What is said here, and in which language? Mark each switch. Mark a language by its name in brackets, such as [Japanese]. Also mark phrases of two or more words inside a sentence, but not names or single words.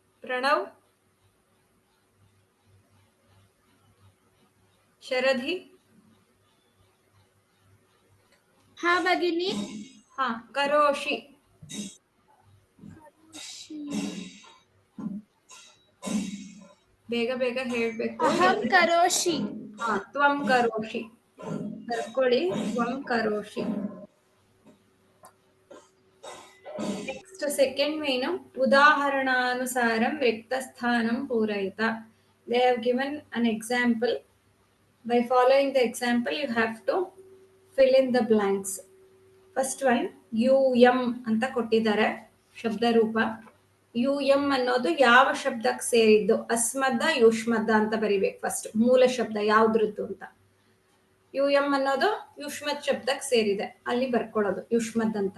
[Sanskrit] प्रणव, शरधि, हा भगिनी हाँ करोषि, [Kannada] ಬೇಗ ಬೇಗ ಹೇಳ್ಬೇಕು. [Sanskrit] ಅಹಂ ಕರೋಷಿ [Kannada] ಹಾ [Sanskrit] ತ್ವಂ ಕರೋಷಿ [Kannada] ಬರ್ಕೊಳ್ಳಿ. [Sanskrit] ತ್ವಂ ಕರೋಷಿ. [English] next second [Sanskrit] ಮೇನು ಉದಾಹರಣಾನುಸಾರಂ ರಿಕ್ತಸ್ಥಾನಂ ಪೂರಯಿತ. [English] they have given an example. By following the example, you have to fill in the blanks. First one, [Kannada] UM ಅಂತ ಕೊಟ್ಟಿದ್ದಾರೆ ಶಬ್ದ ರೂಪ. UM ಅನ್ನೋದು ಯಾವ ಶಬ್ದಕ್ಕೆ ಸೇರಿದ್ದು? ಅಸ್ಮದ್ದ ಯುಷ್ಮದ್ದ ಅಂತ ಬರಿಬೇಕು ಫಸ್ಟ್. ಮೂಲ ಶಬ್ದ ಯಾವ್ದ್ರದ್ದು ಅಂತ. UM ಅನ್ನೋದು ಯುಷ್ಮದ್ ಶಬ್ದಕ್ಕೆ ಸೇರಿದೆ, ಅಲ್ಲಿ ಬರ್ಕೊಳ್ಳೋದು ಯುಷ್ಮದ್ ಅಂತ.